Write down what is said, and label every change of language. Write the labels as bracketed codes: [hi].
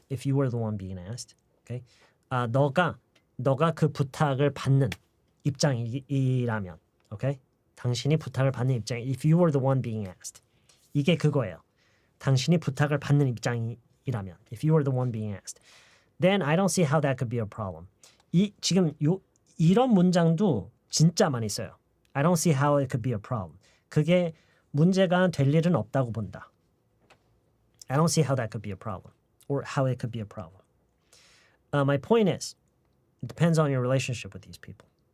[en] If you were the one being asked, okay? [ko] 너가 그 부탁을 받는 입장이라면, okay? 당신이 부탁을 받는 입장. [en] If you were the one being asked, [ko] 이게 그거예요. 당신이 부탁을 받는 입장이라면, [en] if you were the one being asked, then I don't see how that could be a problem. [ko] 지금 이런 문장도 진짜 많이 써요. [en] I don't see how it could be a problem. [ko] 그게 문제가 될 일은 없다고 본다. [en] I don't see how that could be a problem, or how it could be a problem. My point is, it depends on your relationship with these people.